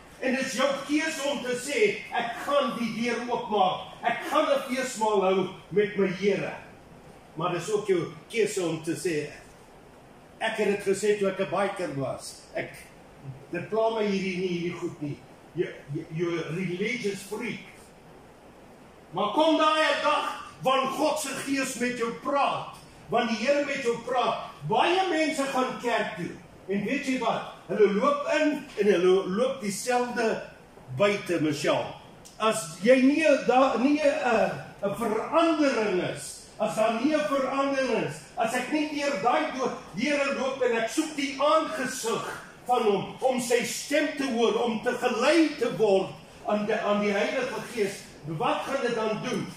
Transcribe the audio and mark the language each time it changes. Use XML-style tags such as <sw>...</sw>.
<af>En dit is jou keuse om te sê, ek gaan die deur oopmaak. Ek gaan 'n feesmaal hou met my Here. Maar dit is ook jou keuse om te sê, ek het dit gesê toe ek 'n biker was. Dit pla my hierdie goed nie.</af> <en>You're a religious freak.</en> <af>Maar kom daai 'n dag, wanneer God se Gees met jou praat, wanneer die Here met jou praat, baie mense gaan kerk toe. En weet jy wat? Hulle loop in en hulle loop dieselfde buite, Michelle. As jy nie 'n verandering is, as daar nie 'n verandering is, as ek nie deur daai deure loop en ek soek die aangesig van hom, om sy stem te hoor, om te gelei te word aan die Heilige Gees, wat gaan dit dan doen?</af>